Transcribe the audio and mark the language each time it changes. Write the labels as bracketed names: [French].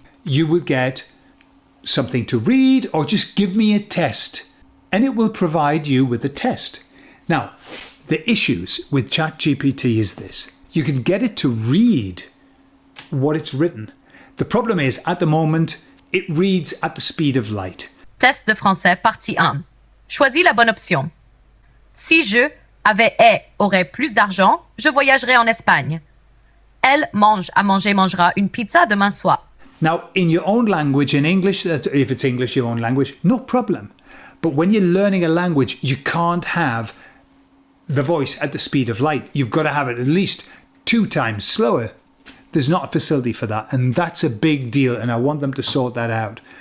[English] You will get something to read, or just give me a test, and it will provide you with a test. Now, the issues with ChatGPT is this. You can get it to read what it's written. The problem is, at the moment, it reads at the speed of light. [French] Test de français, partie 1. Choisis la bonne option. Si je aurais plus d'argent, je voyagerais en Espagne. Elle mangera une pizza demain soir. [English] Now, in your own language, in English, if it's English, your own language, no problem. But when you're learning a language, you can't have the voice at the speed of light. You've got to have it at least 2 times slower. There's not a facility for that, and that's a big deal, and I want them to sort that out.